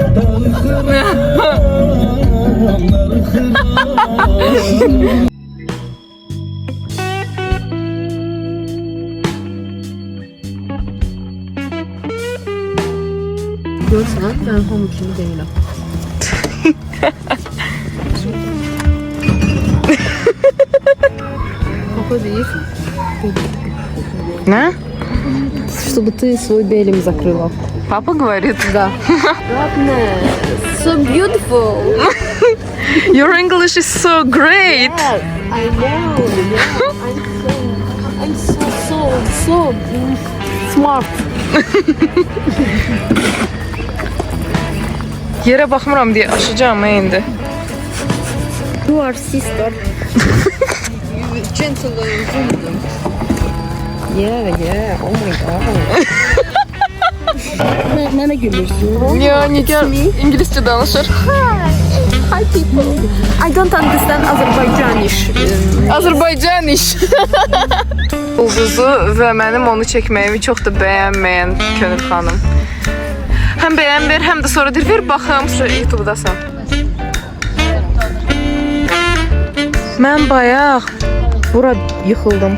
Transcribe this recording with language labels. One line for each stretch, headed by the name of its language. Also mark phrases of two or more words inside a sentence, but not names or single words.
Azerbaijani: Görsən, mən hamı kimi deyiləm. Papa deyir. Nə?
Russian: Чтобы ты свой белым закрыла. Papa говорит. Да. Ладно.
English: So beautiful. Your English is so great. I know. I'm so smart.
Azerbaijani: Yerə baxmıram deyə aşacağam indi.
English: You are sister. Gentle and Yeah. Oh my god.
Azerbaijani: Ne gülürsün? Ya Nigar İngiliscə danışır.
English: Hi people. I don't understand Azerbaijanish.
Azerbaijani: Azərbaycaniş. Ulduzu və mənim onu çəkməyimi çox da bəyənməyən Könül xanım. Həm bəyənmir, həm də sonra deyir, ver baxım, YouTube-dasan. Mən bayaq bura yıxıldım.